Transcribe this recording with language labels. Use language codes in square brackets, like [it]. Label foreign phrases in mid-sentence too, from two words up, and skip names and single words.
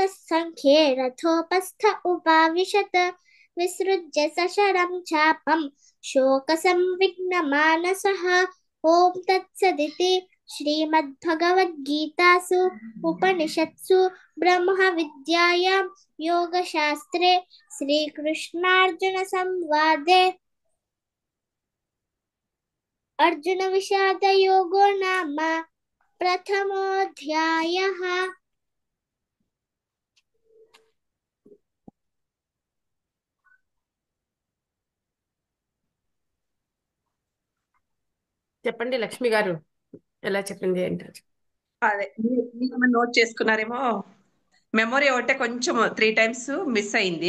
[sa] सङ्ख्ये रथोपस्थ उपाविशत् विसृज्य सशरं चापं शोकसंविघ्नमानसः ॐ तत्सदिति श्रीमद्भगवद्गीतासु उपनिषत्सु ब्रह्मविद्यायां योगशास्त्रे श्रीकृष्णार्जुनसंवादे अर्जुनविषादयोगो नाम प्रथमोऽध्यायः। [te] చెప్పండి లక్ష్మి గారు, ఎలా చెప్పింది ఏంటో. అదే మీరు నోట్ చేసుకున్నారేమో. మెమొరీ ఒకటే కొంచెం 3 times మిస్ అయింది.